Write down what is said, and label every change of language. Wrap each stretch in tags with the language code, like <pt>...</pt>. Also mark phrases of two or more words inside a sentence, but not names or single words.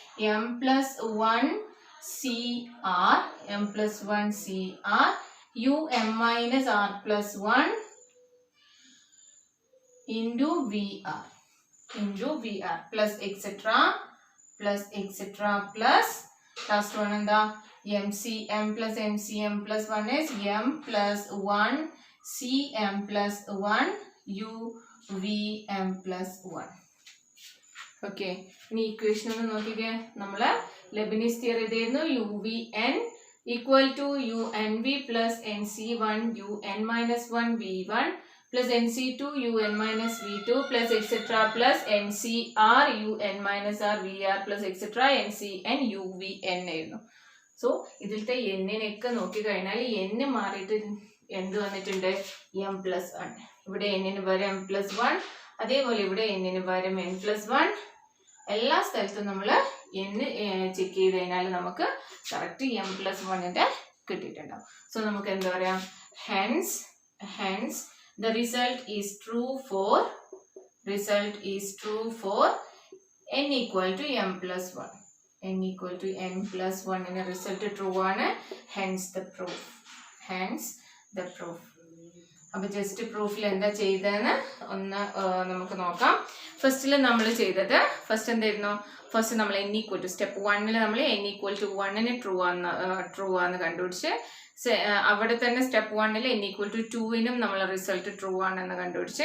<en>m+1cr um-r+1 into vr plus etc plus last one എന്താ mcm plus mcm+1 is m+1cm+1 uvm+1.</en> <ml>ഓക്കെ, ഇനി ഇക്വേഷൻ ഒന്ന് നോക്കിക്കേ. നമ്മള് ലെബിനിസ് തിയറി ഇതായിരുന്നു,</ml> <en>uvn equal to unv plus nc1 un-1v1 plus NC2 UN minus V2 plus etc. plus NCR UN minus R VR plus etc. NCN UVN</en> <ml>ആയിരുന്നു. സോ ഇതിലത്തെ എന്നിനൊക്കെ നോക്കിക്കഴിഞ്ഞാൽ n മാറിയിട്ട് എന്ത് വന്നിട്ടുണ്ട് m+1. ഇവിടെ n-ന് പകരം m+1, അതേപോലെ ഇവിടെ n-ന് പകരം n+1. എല്ലാ സ്ഥലത്തും നമ്മൾ n ചെക്ക് ചെയ്ത് കഴിഞ്ഞാൽ നമുക്ക് കറക്റ്റ് m+1 കിട്ടിയിട്ടുണ്ടാവും. സോ നമുക്ക് എന്താ പറയാം,</ml> <en>hence the result is true for n equal to m+1. n equal to n+1 in a result true ആണ്. hence the proof.</en> <ml>അപ്പോൾ ജസ്റ്റ് പ്രൂഫിൽ എന്താ ചെയ്തതെന്ന് ഒന്ന് നമുക്ക് നോക്കാം. ഫസ്റ്റിൽ നമ്മൾ ചെയ്തത് എന്തായിരുന്നു, ഫസ്റ്റ് നമ്മൾ</ml> <en>n equal to</en> <ml>സ്റ്റെപ്പ് 1 നമ്മൾ</ml> <en>n equal to 1</en> <ml>ട്രൂ ആണെന്ന് കണ്ടുപിടിച്ച്, അവിടെ തന്നെ സ്റ്റെപ്പ് 1</ml> <en>n equal to 2</en> <ml>നമ്മൾ റിസൾട്ട് ട്രൂ ആണെന്ന് കണ്ടുപിടിച്ച്.</ml>